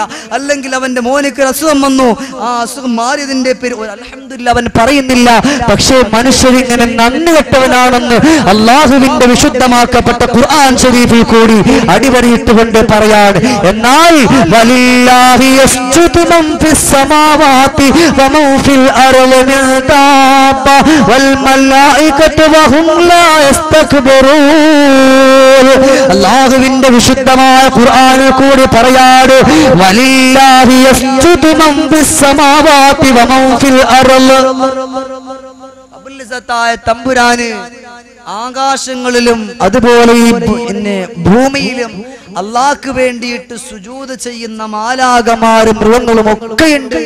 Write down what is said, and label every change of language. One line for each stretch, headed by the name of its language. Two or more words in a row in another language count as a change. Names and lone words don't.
Malayalam: അല്ലെങ്കിൽ അവന്റെ മോനിക്ക് അസുഖം വന്നു, ആ അസുഖം മാറിയതിന്റെ പേര് അൽഹംദുലില്ലാഹ് അവൻ പറയുന്നില്ല. പക്ഷേ മനുഷ്യരിങ്ങനെ നന്ദി കെട്ടവനാണെന്ന് അല്ലാഹുവിന്റെ വിശുദ്ധമാക്കപ്പെട്ട ഖുർആൻ ശരീഫിൽ കൂടി അടിവരയിട്ടുകൊണ്ട് പറയാണ്.
Arabic: എന്നാൽ ولله يسجد من في السماوات ومن في الأرض من دابة والملائكة وهم لا يستكبرون.
Malayalam: അല്ലാഹുവിന്റെ വിശുദ്ധമായ ഖുർആനിൽ കൂടി പറയാണ്,
Arabic: ولله يسجد من في السماوات ومن في الأرض.
Malayalam: റബ്ബുൽ ഇസ്സത്തായ തമ്പുരാന് ആകാശങ്ങളിലും അതുപോലെ ഈ ഭൂമിയിലും അല്ലാഹുവിന് വേണ്ടിയിട്ട് സുജൂദ് ചെയ്യുന്ന മാലാഖമാരും മൃഗങ്ങളും ഒക്കെയുണ്ട്.